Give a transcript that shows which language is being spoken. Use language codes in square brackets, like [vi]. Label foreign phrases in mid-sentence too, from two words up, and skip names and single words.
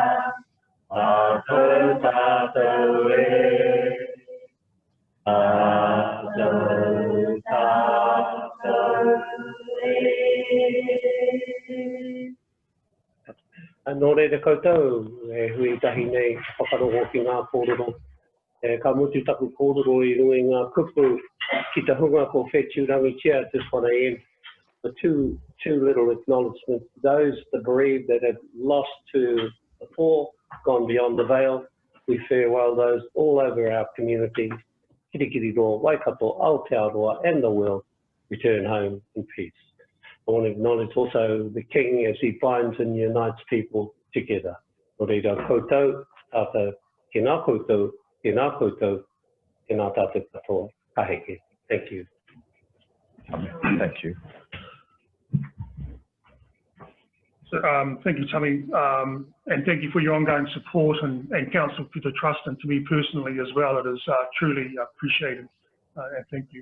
[mi] Tātou tātou e, tātou tātou e. Nō reira koutou, e hui tahi nei, whakarongo ki ngā kōrero. Ka mutu taku kōrero I rui ngā kupu ki te hunga ko whetūrangitia [en] at this 1 a.m. The two little acknowledgements. Those, the bereaved that have lost to the poor, gone beyond the veil. We farewell those all over our community, Kirikiriroa, Waikato, Aotearoa and the world, return home in peace. I want to acknowledge also the King as he binds and unites people together. [mi] Nō reira koutou, tātou, tēnā koutou, tēnā koutou, tēnā tātou katoa, ka heke. [en] Thank you. Thank you. So, thank you, Tommy, and thank you for your ongoing support and counsel for the Trust and to me personally as well. It is truly appreciated, and thank you.